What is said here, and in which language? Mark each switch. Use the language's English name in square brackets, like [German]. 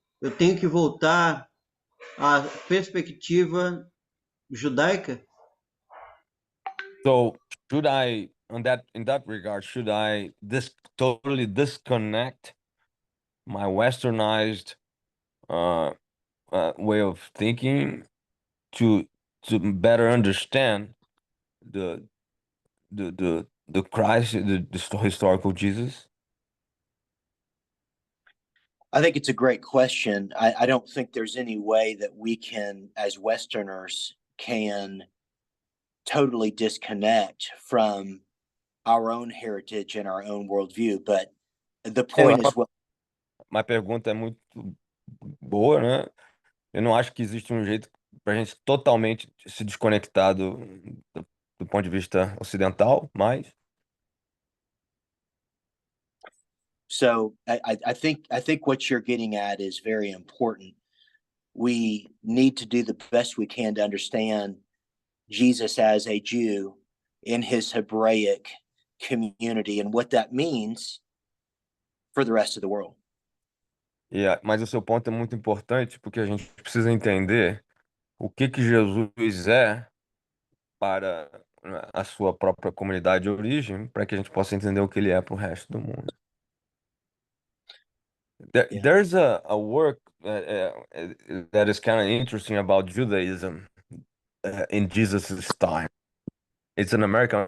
[Portuguese] Eu tenho que voltar à perspectiva judaica. [English] So, in that regard, should I totally disconnect my westernized way of thinking to better understand the the Christ, the historical Jesus? I think it's a great question. I don't think there's any way that we can, as Westerners, can totally disconnect from our own heritage and our own worldview. But the point is what [Portuguese] Uma pergunta é muito boa, né? Eu não acho que existe um jeito para a gente totalmente se desconectar do ponto de vista ocidental, mas [English] so I think what you're getting at is very important. We need to do the best we can to understand Jesus as a Jew in his Hebraic community and what that means for the rest of the world. [Portuguese] mas o seu ponto é muito importante porque a gente precisa entender o que Jesus é para a sua própria comunidade de origem, para que a gente possa entender o que ele é para o resto do mundo. [English] Yeah. There's a work that is kind of interesting about Judaism in Jesus's time. It's an American.